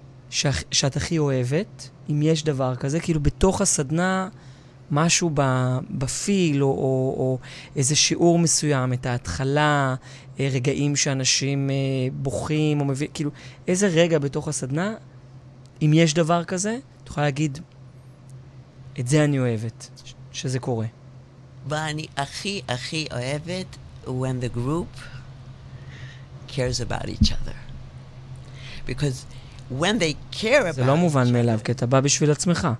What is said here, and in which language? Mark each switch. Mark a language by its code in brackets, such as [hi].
[he] שאת הכי אוהבת, אם יש דבר כזה, כאילו בתוך הסדנה, משהו בפיל, או איזה שיעור מסוים, את ההתחלה, רגעים שאנשים בוכים, או מביא, כאילו, איזה רגע בתוך הסדנה, אם יש דבר כזה, תוכל להגיד, את זה אני אוהבת, שזה קורה. ואני הכי אוהבת, [en] when the group cares about each other. Because when they care about... [he] זה לא מובן מאליו, כי אתה בא בשביל עצמך.